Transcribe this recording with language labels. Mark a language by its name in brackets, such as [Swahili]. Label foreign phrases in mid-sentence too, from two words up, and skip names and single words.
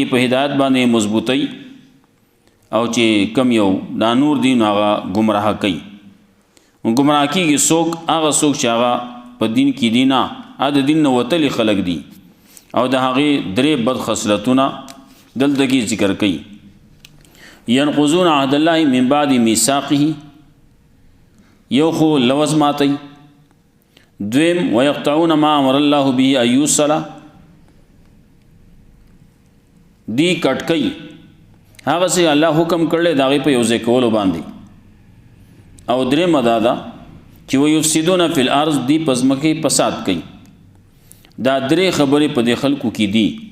[Pashto] په هدایت باندې مضبوطی او چې کم یو دا نور دی نو هغه گمراه کوي. گمراه کیږي څوک؟ هغه څوک چې هغه په دین کې دي نه، د دین نه وتلي خلک دي او د هغې درې بد خصلتونه دلته کې ذکر کوي. [Arabic] ينقضون عهد الله من بعد ميثاقه، [Pashto] یو خو لوز ماتی، دویم [Arabic] ويقطعون ما امر الله به ان يوصل، [Pashto] دی کټ کوي هغه څه الله حکم کړل دا غي په یو ځای کولو باندې، او دریم دا چې [Arabic] ويفسدون فی الارض، [Pashto] دی پزمکه فساد کوي. دا درې خبرې په دې خلکو کې دي.